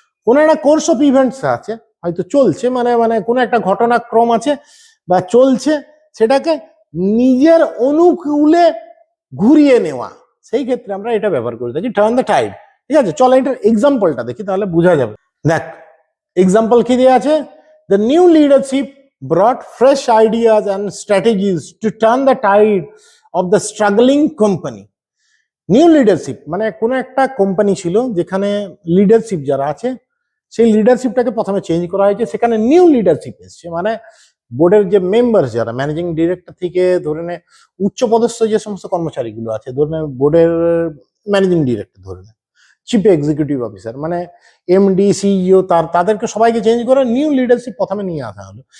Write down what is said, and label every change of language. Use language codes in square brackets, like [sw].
[bn] কোনো একটা course of events আছে, হয়তো চলছে, মানে কোনো একটা ঘটনাক্রম আছে বা চলছে, সেটাকে নিজের অনুকূলে ঘুরিয়ে নেওয়া, সেই ক্ষেত্রে আমরা এটা ব্যবহার করে থাকি [en] Turn the tide. [bn] ঠিক আছে, চলো এটার এক্সাম্পলটা দেখি, তাহলে বোঝা যাবে। দেখ এক্সাম্পল কি দেওয়া আছে, [en] The new leadership brought fresh ideas and strategies to turn the tide of the struggling company. [bn] New leadership মানে কোনো একটা কোম্পানি ছিল যেখানে লিডারশিপ যারা আছে সেই লিডারশিপটাকে প্রথমে চেঞ্জ করা হয়েছে, সেখানে নিউ লিডারশিপ এসছে, মানে বোর্ডের যে মেম্বার যারা ম্যানেজিং ডিরেক্টর থেকে ধরে নে উচ্চপদস্থ যে সমস্ত কর্মচারীগুলো আছে, ধরে নে বোর্ডের ম্যানেজিং ডিরেক্টর, ধরে নে চিফ এক্সিকিউটিভ অফিসার, মানে এমডি সিইও, তাদেরকে সবাইকে চেঞ্জ করে নিউ লিডারশিপ প্রথমে নিয়ে আসা হলো।